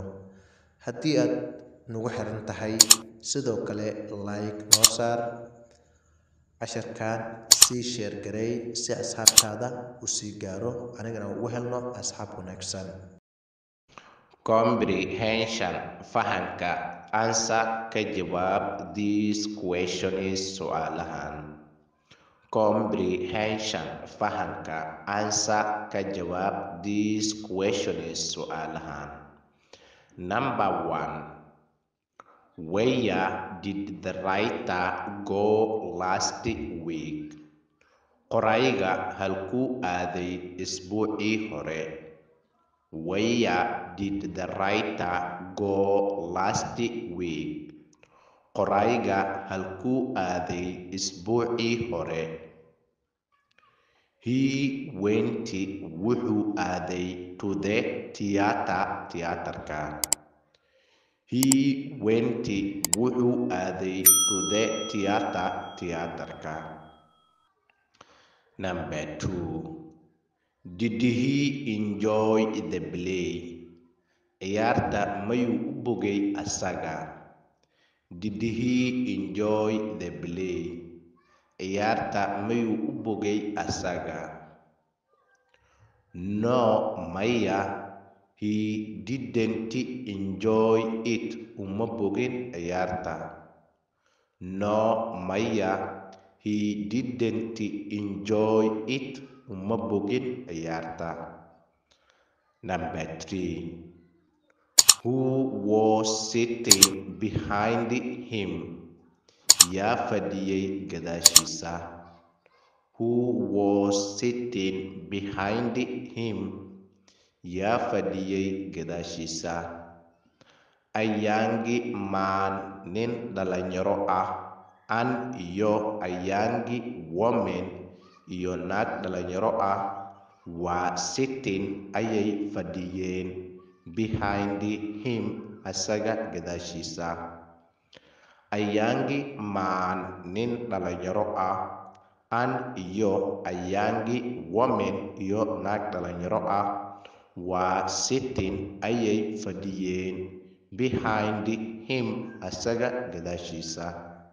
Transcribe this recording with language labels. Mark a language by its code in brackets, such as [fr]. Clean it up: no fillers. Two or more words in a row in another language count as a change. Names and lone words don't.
[so] Haddii aad nagu xiran tahay, sidoo kale like noo saar, casharkaan sii share gareey si asxaabtaada u sii gaaro, anigana ugu helno asxaab wanaagsan. [en] Comprehension fahanka. Answer [so] ka jawaab [en] this question is su'aalahan. Comprehension fahanka. Answer [so] ka jawaab [en] this question is su'aalahan. Number 1. Where did the writer go last week? [so] Qorayga halkuu aaday isbuucii hore? [en] Where did the writer go last week? [so] Qorayga halkuu aaday isbuucii hore? [en] He went [so] wuxuu aaday [en] to the theater tiyaatarka. He went [so] wuxuu aaday [en] to the theater tiyaatarka. Number 2. Did he enjoy the play? [so] Ciyaarta mayuu u bogay asaga? [en] Did he enjoy the play? [so] Ciyaarta mayuu u bogay asaga? [en] No, maya. He didn't enjoy it. [so] Uma bogin ciyaarta. [en] No, maya. He didn't enjoy it. [so] Uma bogin ciyaarta. [en] Number 3. Who was sitting behind him? [so] Yaa fadhiyay gadaashiisa. [en] Who was sitting behind him? [so] Yaa fadhiyay gadaashiisa. [en] A young man, [so] nin dhalinyaro ah, and iyo [en] a young woman, [so] iyo naag dhalinyaro ah, waa sitting ayay fadhiyeen [en] behind him [so] asaga gadaashiisa. [en] A young man, [so] nin dhalinyaro ah, and iyo [en] a young woman, [so] iyo naag dhalinyaro ah, waa sitting ayay fadhiyeen [en] behind him [so] asaga gadaashiisa.